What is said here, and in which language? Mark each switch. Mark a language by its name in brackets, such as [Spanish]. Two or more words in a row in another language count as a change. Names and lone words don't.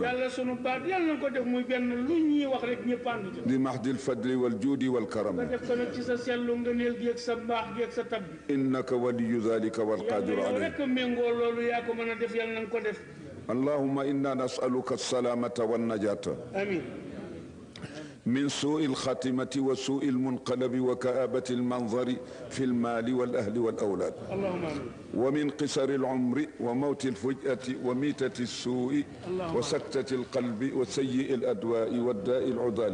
[Wolof] yàlla sunu baat yàlla na ko def muy benn lu ñuy wax rek ñëpp ànd ci [Arabic] لي مهدي الفضل والجود والكرم [Wolof] nga def ko nag ci sa sellu ngëneel gi ak sa mbaax gi ak sa tab bi [Arabic] إنك ولي ذلك والقادر [Wolof] yàlla yow [Arabic] alayh [Wolof] rek méngoo loolu yaa ko mën a def yàlla na nga ko def [Arabic] اللهم إنا نسألك السلامة والنجاة amin من سوء الخاتمة وسوء المنقلب وكآبة المنظر في المال والأهل والأولاد اللهم آمين ومن قصر العمر وموت الفجأة وميتة السوء وسكتة القلب وسيء الأدواء والداء العضال